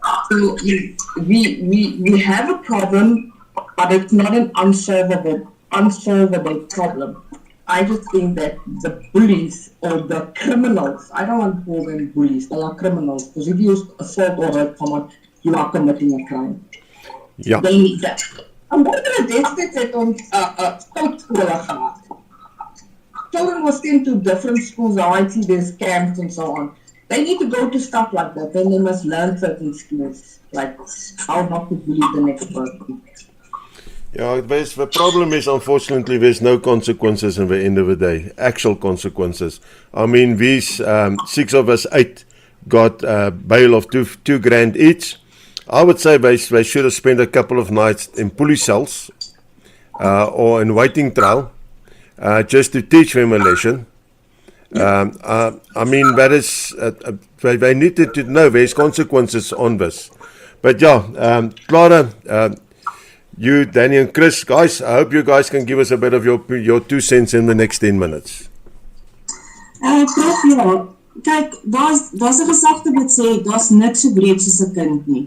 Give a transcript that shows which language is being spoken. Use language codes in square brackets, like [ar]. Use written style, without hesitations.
[en] So we have a problem, but it's not an unsolvable problem. I just think that the bullies or the criminals, I don't want to call them bullies, they are criminals, because if you assault or hurt someone, you are committing a crime. [af] Ja. [en] They need that. [af] En onder destijds het ons stoutskole gehad. [en] Children were sent to different schools, I see there's camps and so on. They need to go to stuff like that, and they must learn certain skills, like how not to bully the next person. Yeah, the problem is, unfortunately, there's no consequences in the end of the day, actual consequences. I mean, these 6 of us, 8 got bail of two grand each. I would say they should have spent a couple of nights in police cells or in waiting trial just to teach them a lesson. I mean, that is, they needed to know there's consequences on this. But yeah, Clara, you, Danny and Chris, guys, I hope you guys can give us a bit of your 2 cents in the next 10 minutes. [af] Prof, ja, kyk, daar's 'n gesegde wat sê, daar's niks so breed soos 'n kind nie.